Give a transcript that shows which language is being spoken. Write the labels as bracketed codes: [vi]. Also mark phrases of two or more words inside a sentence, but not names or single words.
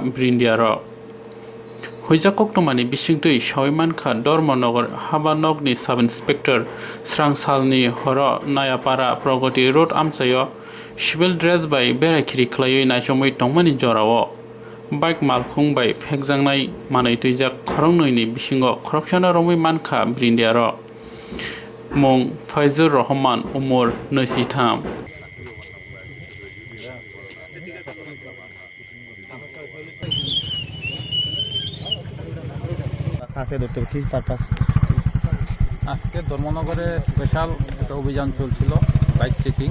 [trp] brindiaro huijak koktongmani bisingtwi sawi mankha Dormonagar habanokni [en] sub inspector [trp] srang salni horo nayapara Pragotio road amchaio [en] civil dress [trp] bai berakhiri khlaiwi naisomwi tongmani jorao bike malkhung bai phekjaknai manwi twijak khoroknwini bisingo khoroksano romwi mankha brindiaro mung Faizur Rahman umur 23 [bn] আজকে ধর্মনগরে স্পেশাল একটা অভিযান চলছিল [en] bike checking.